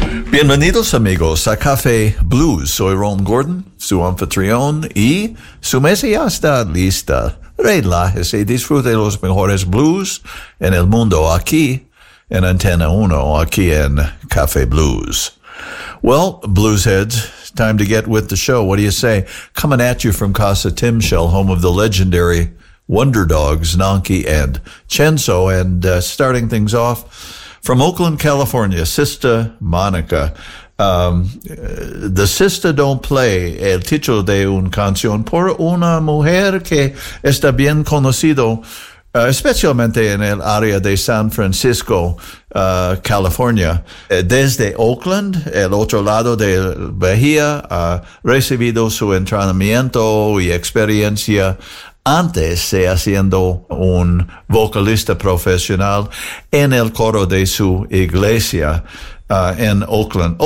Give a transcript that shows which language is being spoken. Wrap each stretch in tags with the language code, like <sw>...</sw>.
<es>Bienvenidos amigos a Café Blues. Soy Ron Gordon, su anfitrión, y su mesa ya está lista. Relájese y disfrute los mejores blues en el mundo aquí en Antena 1, aquí en Café Blues.</es> <en>Well, bluesheads, time to get with the show. What do you say? Coming at you from Casa Timshell, home of the legendary Wonder Dogs, Nonky and Chenzo, and starting things off from Oakland, California, Sister Monica.</en> <es>The Sister Don't Play, el título de una canción por una mujer que está bien conocido, especialmente en el área de San Francisco, California. Desde Oakland, el otro lado de Bahía, ha recibido su entrenamiento y experiencia antes de haciendo un vocalista profesional en el coro de su iglesia en Oakland.</es>